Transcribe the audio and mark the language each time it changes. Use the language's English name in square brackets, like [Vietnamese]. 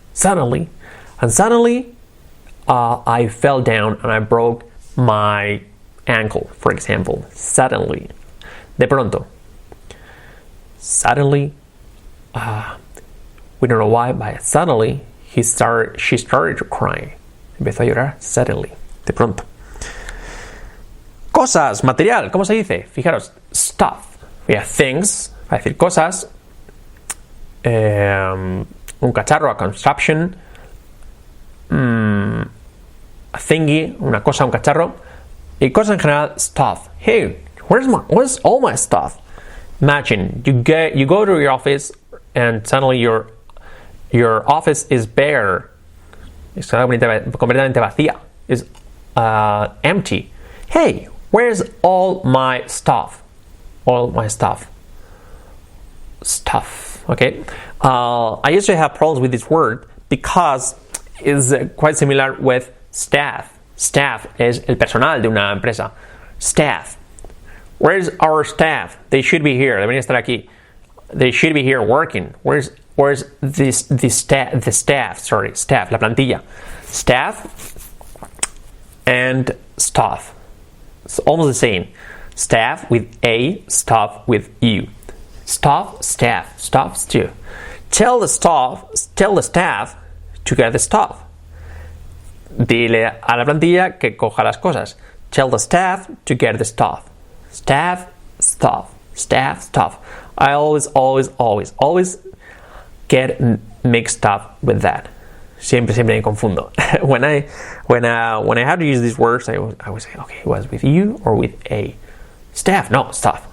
[English] Suddenly, I fell down and I broke my ankle, for example. Suddenly, [Spanish] de pronto. [English] Suddenly, we don't know why, but suddenly she started to cry. [Spanish] Empezó a llorar [English] suddenly, [Spanish] de pronto. Cosas, material, ¿cómo se dice? Fijaros, [English] stuff. We have things, [Spanish] para decir cosas. Un cacharro, [English] a contraption. A thingy, [Spanish] una cosa, un cacharro. Y cosas en general, [English] stuff. Hey, where's all my stuff? Imagine you go to your office and suddenly your office is bare. [Spanish] Es completamente vacía. [English] Is empty. Hey, where's all my stuff? All my stuff. Stuff. Okay. I used to have problems with this word because it's quite similar with staff. [Spanish] Staff es el personal de una empresa. [English] Staff. Where's our staff? They should be here. [Spanish] Deberían estar aquí. [English] They should be here working. Where's the staff? Sorry, staff. [Spanish] La plantilla. [English] Staff and stuff. It's almost the same. Staff with A, stuff with U. Stuff, staff, stuff, stew. Tell the staff to get the stuff. [Spanish] Dile a la plantilla que coja las cosas. [English] Tell the staff to get the stuff. Staff, stuff. Staff, stuff. I always get mixed up with that. [Spanish] Siempre me confundo. [English] when I have to use these words, I would say, okay, it was with you or with a staff. No, stuff.